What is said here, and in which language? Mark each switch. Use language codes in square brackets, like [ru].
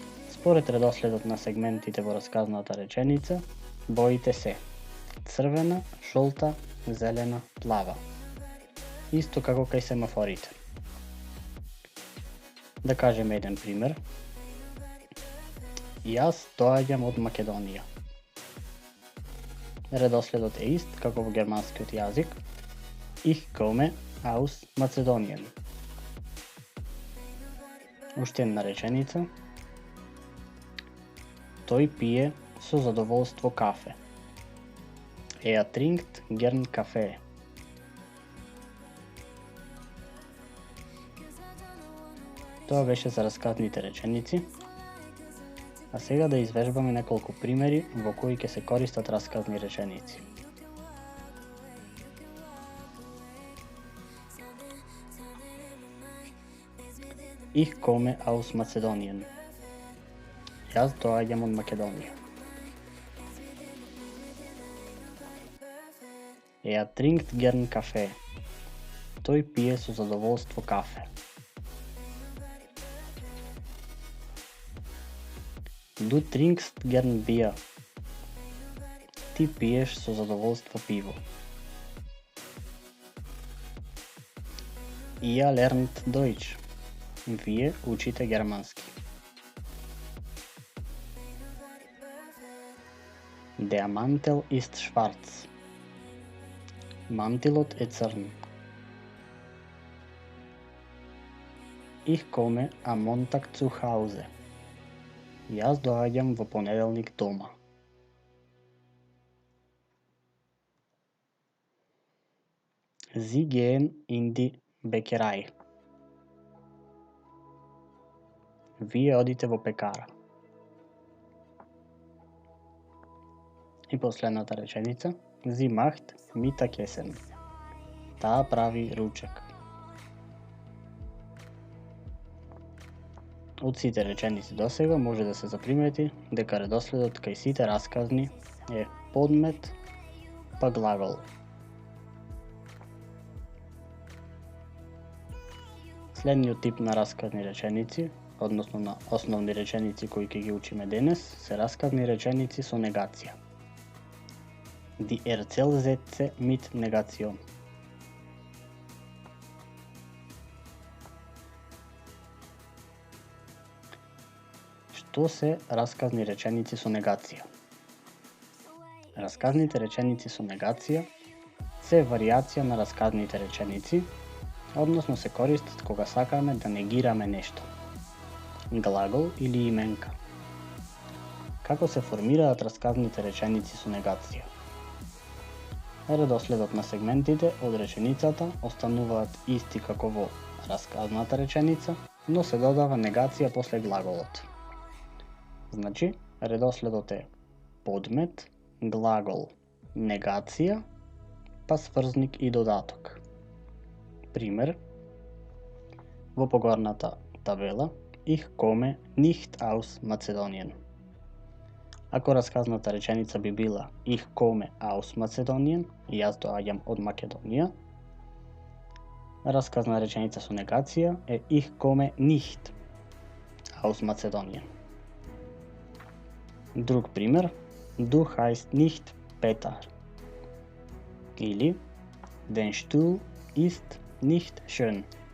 [mk] Според редоследот на сегментите во расказната реченица, боите се црвена, жолта, зелена, плава. Исто како кај семафорите. Да кажеме еден пример. Јас доаѓам од Македонија. Редоследот е ист како во германскиот јазик. [de] Ich komme aus Mazedonien. [mk] Уште една реченица. Тој пие со задоволство кафе. [de] Trinkt gern Kaffee. [mk] Тоа беше за расказните реченици. А сега да извежбаме неколку примери во кои ќе се користат расказни реченици. [de] Ich komme aus Mazedonien. [mk] Јас доаѓам од Македонија. [de] Trinkt gern Kaffee. [mk] Тој пие со задоволство кафе. [de] Du trinkst gern Bier. [mk] Ти пиеш со задоволство пиво. [de] Ihr lernt Deutsch. [mk] Вие учите германски. [de] Der Mantel ist schwarz. [mk] Мантилот е црн. [de] Ich komme am Montag zu Hause. [mk] Јас доаѓам во понеделник дома. [de] Sie gehen in die Bäckerei. [mk] Вие одите во пекара. И последната реченица. [de] Sie macht Mittagessen. [mk] Таа прави ручек. Од сите реченици досега може да се запримети дека редоследот кај сите расказни е подмет па глагол. Следниот тип на расказни реченици, односно на основни реченици кои ќе ги учиме денес, се расказни реченици со негација. [de] Die Erzählsätze mit Negation. [mk] Што се расказни реченици со негација? Расказните реченици со негација се варијација на расказните реченици, односно се користат кога сакаме да негираме нешто. Глагол или именка. Како се формираат расказните реченици со негација? Редоследот на сегментите од реченицата остануваат исти како во расказната реченица, но се додава негација после глаголот. Значи, редоследот е подмет, глагол, негација, па сврзник и додаток. Пример, во погорната табела, [de] Ich komme nicht aus Mazedonien. [mk] Ако расказната реченица би била [de] Ich komme aus Mazedonien, [mk] јас доаѓам од Македонија, расказна реченица со негација е [de] Ich komme nicht aus Mazedonien. [mk] Друг пример, [de] Du heißt nicht Peter. Или Den Stuhl ist nicht schön.